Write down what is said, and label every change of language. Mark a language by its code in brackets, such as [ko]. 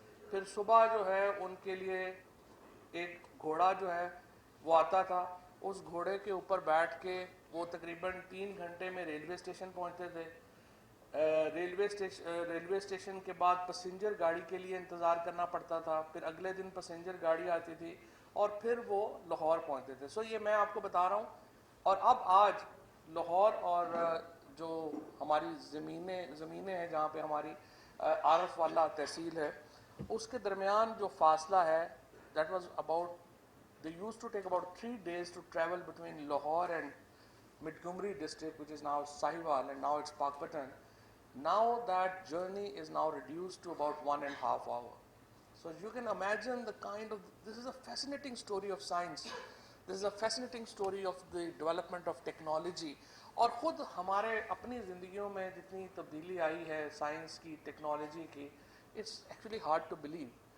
[hi] फिर सुबह जो है उनके लिए एक घोड़ा जो है वो आता था, उस घोड़े के ऊपर बैठ के वो तकरीबन 3 घंटे में रेलवे स्टेशन पहुंचते थे. रेलवे स्टेशन के बाद पैसेंजर गाड़ी के लिए इंतज़ार करना पड़ता था, फिर अगले दिन पैसेंजर गाड़ी आती थी और फिर वो लाहौर पहुंचते थे. सो ये मैं आपको बता रहा हूँ. और अब आज लाहौर और जो हमारी ज़मीनें हैं जहाँ पे हमारी आरफ वाला तहसील है, उसके दरमियान जो फासला है, [en] that was about, they used to take about 3 days to travel between Lahore and Montgomery district, which is now Sahiwal, and now it's Pakpatan. Now that journey is now reduced to about 1.5 hours. So you can imagine the kind of, this is a fascinating story of science. This is a fascinating story of the development of technology. [hi] और ख़ुद हमारे अपनी ज़िंदगियों में जितनी तब्दीली आई है science की, technology की, [en] it's actually hard to believe.